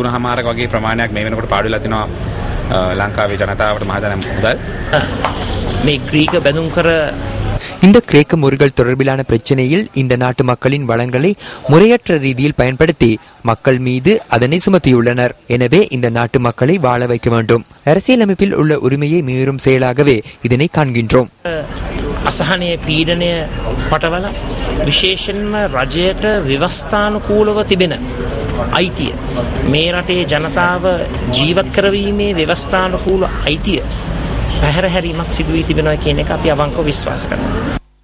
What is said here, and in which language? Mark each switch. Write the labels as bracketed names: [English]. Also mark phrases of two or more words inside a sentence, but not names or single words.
[Tamil] இந்த கிரேக்க முறைகள் தொடர்பிலான பிரச்சனையில் இந்த நாட்டு மக்களின் வளங்களை முறையற்ற ரீதியில் பயன்படுத்தி மக்கள் மீது அதனை சுமத்தியுள்ளனர். எனவே இந்த நாட்டு மக்களை வாழ வைக்க வேண்டும். அரசியலமைப்பில் உள்ள உரிமையை மீறும் செயலாகவே இதனை காண்கின்றோம். [Sinhala] අසහනය පීඩනය පටවල විශේෂයෙන්ම රජයට ව්‍යවස්ථානුකූලව තිබෙන අයිතිය මේ රටේ ජනතාව ජීවත් කරවීමේ ව්‍යවස්ථානුකූල අයිතිය පැහැර හැරීමක් සිදු වී තිබෙනවා කියන එක අපි අවංකව විශ්වාස කරනවා.